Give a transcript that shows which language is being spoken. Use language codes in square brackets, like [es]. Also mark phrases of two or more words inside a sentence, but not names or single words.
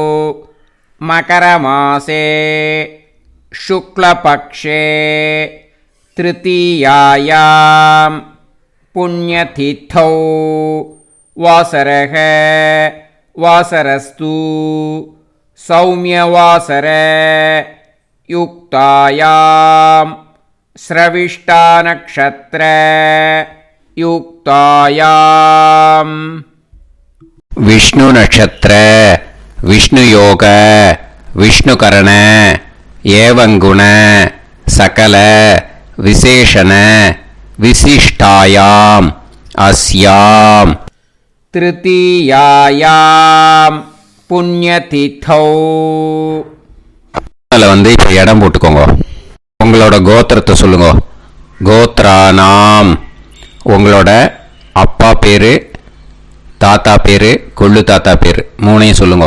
[sa] मकरमासे शुक्लपक्षे तृतीयायां पुण्यतिथौ वासरः वासरस्तु सौम्यवासर युक्तायां स्रविष्टा नक्षत्र युक्तायां विष्णु नक्षत्र विष्णु योग विष्णुकरण एवं गुण सकल विशेषण विशिष्टायां अस्यां तृतीयायां पुण्यतिथौ. [ta] அதில் இப்போ இடம் போட்டுக்கோங்க. உங்களோட கோத்திரத்தை சொல்லுங்க. கோத்ரானாம். உங்களோட அப்பா பேர், தாத்தா பேர், கொள்ளு தாத்தா பேர் 3ஐயும் சொல்லுங்க.